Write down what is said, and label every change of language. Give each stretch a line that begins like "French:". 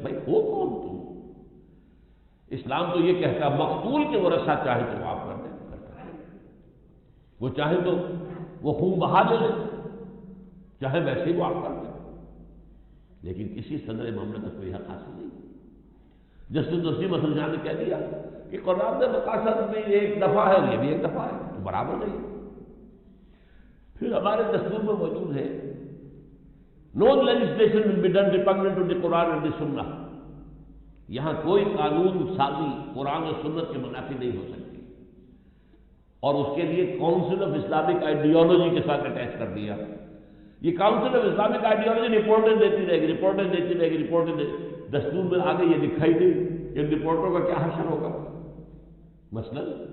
Urdu: بھائی ہو کون تم؟ اسلام تو یہ کہتا ہے مقتول کے ورثہ چاہے تو معاف کر دیں, وہ چاہے تو وہ خون بہا دے, چاہے ویسے ہی معاف کر دیں, لیکن کسی صدر مملکت کو یہ حق حاصل نہیں. جسٹس نسیم حسن شاہ نے کہہ دیا کہ قرارداد مقاصد میں ایک دفعہ ہے, یہ بھی ایک دفعہ ہے, تو برابر نہیں. پھر ہمارے دستور میں موجود ہے
English: no legislation will be done repugnant to the Quran and the Sunnah.
Urdu: یہاں کوئی قانون سازی قرآن و سنت کے منافی نہیں ہو سکتی, اور اس کے لیے کاؤنسل آف اسلامک آئیڈیالوجی کے ساتھ اٹیچ کر دیا. یہ کاؤنسل آف اسلامک آئیڈیالوجی رپورٹیں دیتی رہے گی, رپورٹیں دیتی رہے گی, رپورٹیں دستور میں آگے یہ دکھائی دے کہ ان رپورٹوں کا کیا حشر ہوگا. مثلا